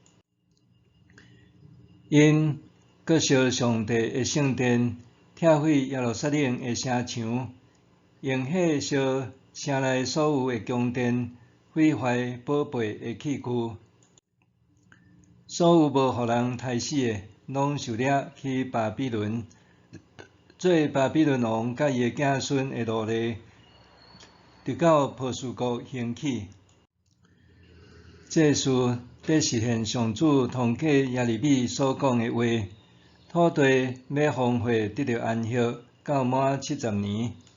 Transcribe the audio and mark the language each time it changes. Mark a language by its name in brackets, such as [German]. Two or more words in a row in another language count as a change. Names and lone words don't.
[Min Nan Chinese] 因阁烧上帝的圣殿，拆毁耶路撒冷的城墙，用火烧城内所有的宫殿，毁坏宝贝的器具。所有无互人杀死的，拢受掠去巴比伦，做巴比伦王甲伊的子孙的奴隶，直到波斯国兴起。这事得实现上主通过耶利米所讲的话，土地要荒废，得到安息，到满70年。